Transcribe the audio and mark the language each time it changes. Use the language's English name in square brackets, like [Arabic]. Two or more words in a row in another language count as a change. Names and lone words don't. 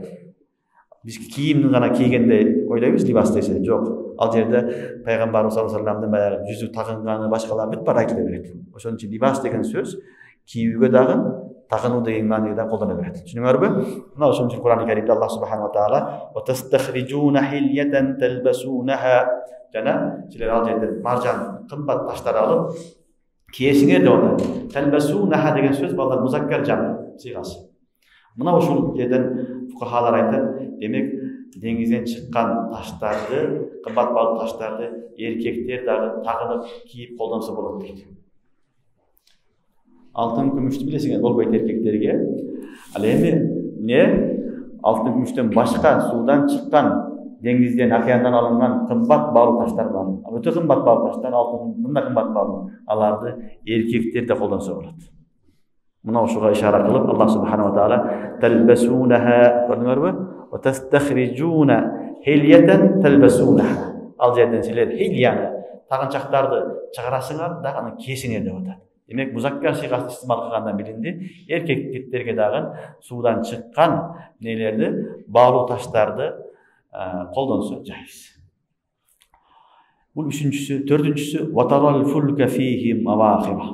[Kyrgyz] Биз кийимди гана кийгенде ойлойбуз либас десе, жок. Ал жерде пайгамбарыбыз [Arabic] صلى الله عليه وسلمдын [Kyrgyz] баягы жүзү тагынганы, башкалар бүт баары айтыла берет. Ошон үчүн либас деген сөз кийүүгө дагы, тагынуу деген мааниде да колдоно берет. Түшүнүңөрбү? Мына ошон үчүн Кур'ан-ы Каримде Аллах [Arabic] سبحانه و تعالى "و تستخرجون حلية تلبسونها", [Kyrgyz] жана силер ал жерден маржан, кымбат таштар алып кийесиңер деп атат. Талбасунаха деген сөз балдар музаккар жам сыйгасы. Мына ошол жерден фукахалар айтат, демек деңизден чыккан таштарды, кымбат балык таштарды эркектер дагы тагынып, кийип колдонсо болот дейт. Алтын күмүштү билесиңер, болбойт эркектерге. Ал эми алтын күмүштөн башка суудан чыккан, деңизден, океандан алынган кымбат балык таштар бар. Өтө кымбат балык таштар, алтындын да кымбат балык. Аларды эркектер да колдонсо болот. Мына ошого ишара кылып Аллах [Arabic] سبحانه و تعالى [Kyrgyz] талбасунаха, көрдүңөрбү? [Arabic] و تستخرجون حلية تلبسونها. [Kyrgyz] Ал жерден силер хильяны, тагынчактарды чыгарасыңар да аны кийесиңер деп атат. Демек музаккар сыйгасын истимал кылгандан билинди, эркектерге дагы суудан чыккан нелерди, балык таштарды колдонсо жайыз. Бул үчүнчүсү, төртүнчүсү [Arabic] وترى الفلك فيه مواخر.